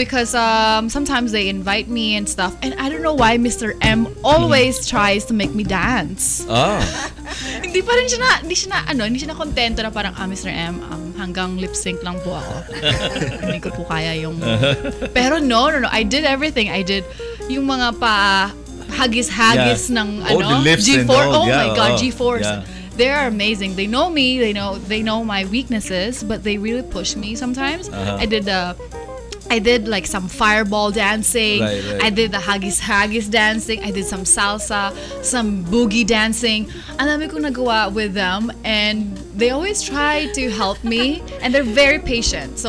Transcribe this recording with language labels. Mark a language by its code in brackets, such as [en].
[en] because sometimes they invite me and stuff, and I don't know why Mr. M always tries to make me dance. Oh. [tl] hindi siya na kontento na parang, Mr. M, hanggang lip sync lang po ako. Hindi ko po kaya yung... [en] Pero no, I did everything. I did [tl] yung mga hagis-hagis ng [en] the lifts G4. and all. My God, G4s. Yeah. They are amazing. They know me. They know my weaknesses, but they really push me sometimes. I did like some fireball dancing. Right. I did the haggis dancing. I did some salsa, some boogie dancing. [tl] Ang dami kong nagawa [en] with them, and they always try to help me, and they're very patient.